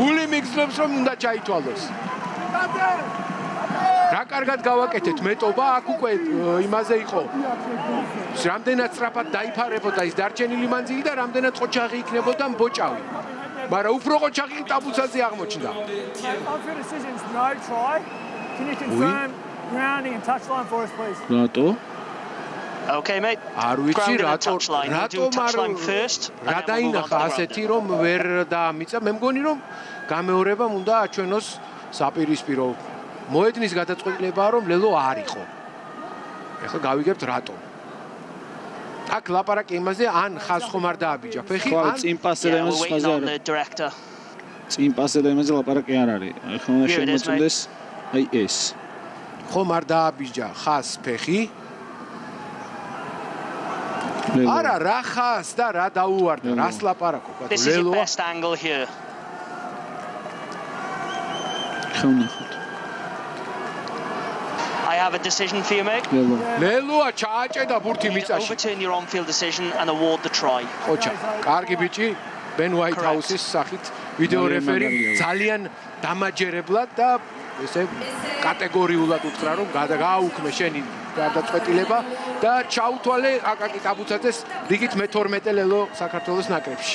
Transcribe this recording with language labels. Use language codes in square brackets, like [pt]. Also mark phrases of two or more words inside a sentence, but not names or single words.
[ka] გული მიგზნობს რომ უნდა ჩაითვალოს. რა კარგად გავაკეთეთ მეტობა აქ უკვე იმაზე იყო. რამდენად სწრაფად დაიფარებოდა ის დარჩენილი მანძილი და რამდენად ყოჩაღი იქნებოდა მბოჭავი. მაგრამ უფრო ყოჩაღი ტაბუცაძე აღმოჩნდა. [en] Can you confirm grounding and touchline for us, please? [ka] რატო? [en] Okay, mate. [ka] არ ვიცი რატო [en] touchline first. [ka] რა დაინახა ასეთი რომ ვერ დაამიცა. მე მგონი რომ გამეორებამ უნდა აჩვენოს საპირისპირო. მოედნის გადაწყვეტილებაა რომ ლელო არ იყო. ეხლა გავიგებთ რატო. აქ ლაპარაკი იმაზე ან ხაზ ხომ არ დააბიჯა ფეხი ან წინ პასზე და იმაზე ხაზი არ არის. წინ პასზე და იმაზე ლაპარაკი არ არის. ეხლა უნდა შემოწმდეს აი ეს. ხომ არ დააბიჯა ხაზ ფეხი? არა რა ხაზ და რა დაუვარდა, რას ლაპარაკობ? [en] This is your best angle here. [ka] ხოვნახოთ. [en] I have a decision for you, mate. [ka] ლელოა ჩააჭედა ბურთი მიწაში. [en] Overturn your on-field decision and award the try. [ka] ოჩა, კარგი ბიჭი, Ben Whitehouse-ის სახით ვიდეო რეფერი ძალიან დამაჯერებლად და ესე კატეგორიულად უთხრა რომ გააუქმე შენი გადაწყვეტილება და ჩაუთვალე აკაკი ტაბუცაძეს რიგით მე-12 ლელო საქართველოს ნაკრებში.